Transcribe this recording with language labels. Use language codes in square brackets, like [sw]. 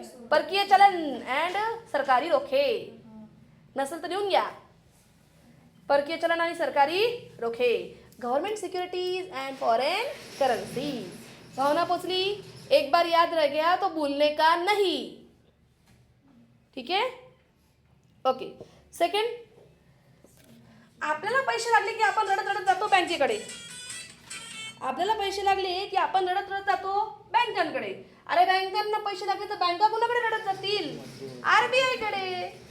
[mr] परकीय चलन अँड सरकारी रोखे. नसेल तर लिहून घ्या, परकीय चलन आणि सरकारी रोखे. [en] Government securities and foreign currency. [mr] भावना पोचली? [hi] एक बार याद रह गया तो भूलने का नहीं. ठीक है, ओके. [mr] सेकंड, आपल्याला पैसे लागले की आपण रडत रडत जातो बँकेकडे. आपल्याला पैसे लागले की आपण रडत रडत जातो बँकांकडे. अरे बँकांना पैसे लागले तर बँका कोणाकडे रडत जातील? आरबीआय कडे.